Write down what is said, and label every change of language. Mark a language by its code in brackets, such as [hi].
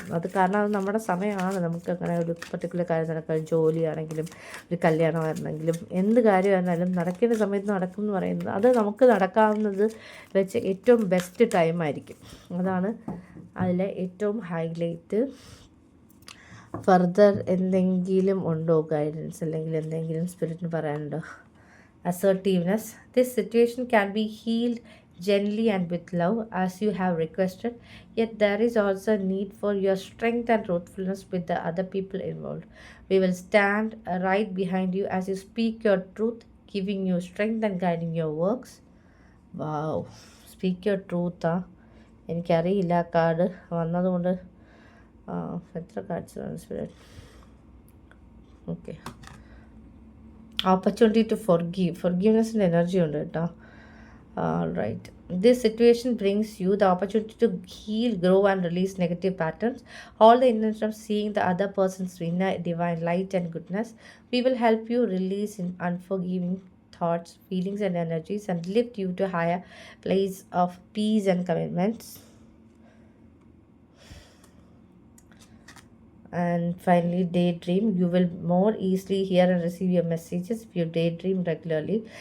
[ml] അത് കാരണം അത് നമ്മുടെ സമയമാണ്. നമുക്ക് അങ്ങനെ ഒരു പർട്ടിക്കുലർ കാര്യം നടക്കാൻ, ജോലിയാണെങ്കിലും ഒരു കല്യാണമായിരുന്നെങ്കിലും എന്ത് കാര്യമായിരുന്നാലും നടക്കേണ്ട സമയത്ത് നടക്കും എന്ന് പറയുന്നത് അത് നമുക്ക് നടക്കാവുന്നത് വെച്ച് ഏറ്റവും ബെസ്റ്റ് ടൈമായിരിക്കും. അതാണ് അതിലെ ഏറ്റവും ഹൈലൈറ്റ്. ഫർദർ എന്തെങ്കിലും ഉണ്ടോ ഗൈഡൻസ്, അല്ലെങ്കിൽ എന്തെങ്കിലും സ്പിരിറ്റിന് പറയാനുണ്ടോ? [en] Assertiveness. This situation can be healed gently and with love as you have requested, yet there is also a need for your strength and truthfulness with the other people involved. We will stand right behind you as you speak your truth, giving you strength and guiding your works. Wow, speak your truth. [ml] എനിക്കറിയില്ല card വന്നതുകൊണ്ട് എത്ര cards ആണ് spirit. Okay, opportunity to ഫോർഗീവ്നെസ്സിൻ്റെ energy ഉണ്ട് കേട്ടോ. [en] Right, this situation brings you the opportunity to heal, grow and release negative patterns. All the intention of seeing the other person's inner divine light and goodness. We will help you release in unforgiving thoughts, feelings and energies and lift you to a higher place of peace and commitments. And finally, daydream. You will more easily hear and receive your messages if you daydream regularly.